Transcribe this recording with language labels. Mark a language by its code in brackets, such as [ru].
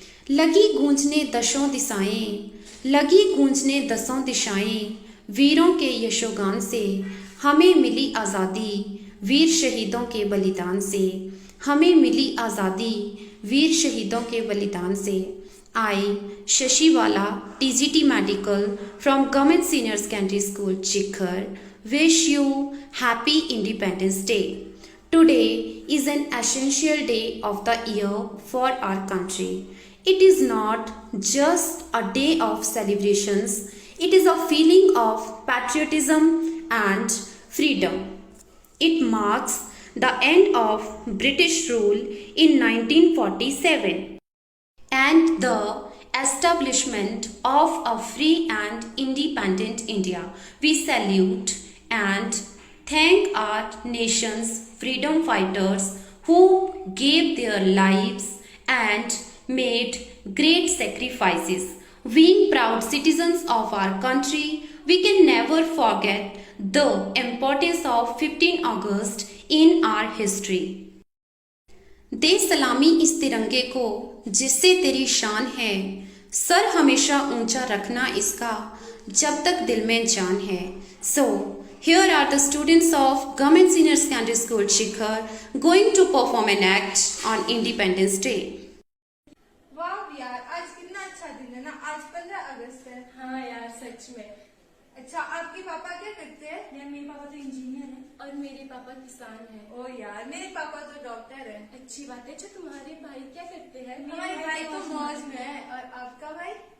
[hi] लगी गूंजने दसों दिशाएं, लगी गूंजने दसों दिशाएं, वीरों के यशोगान से। हमें मिली आज़ादी वीर शहीदों के बलिदान से। हमें मिली आज़ादी वीर शहीदों के बलिदान से। [en] I, Shashiwala, TGT Medical from Government Senior Secondary School, Chikhar, wish you Happy Independence Day. Today is an essential day of the year for our country. It is not just a day of celebrations, it is a feeling of patriotism and freedom. It marks the end of British rule in 1947 and the establishment of a free and independent India. We salute and thank our nation's freedom fighters who gave their lives and made great sacrifices. Being proud citizens of our country, we can never forget the importance of 15 August in our history. [hi] दे सलामी इस तिरंगे को जिससे तेरी शान है। Sir हमेशा ऊंचा रखना इसका जब तक दिल में जान है। [en] So here are the students of Government Senior Secondary School Shikhar going to perform an act on Independence Day. [hi] वाह यार, आज कितना अच्छा दिन है ना। आज 15 अगस्त है। हाँ यार, सच में। अच्छा, आपके पापा क्या करते हैं? यार मेरे पापा तो इंजीनियर हैं और मेरे पापा किसान हैं। ओ यार, मेरे पापा तो डॉक्टर है। अच्छी बात है। अच्छा, तुम्हारे भाई क्या करते हैं? हमारे भाई तो फौज में है। और आपका भाई?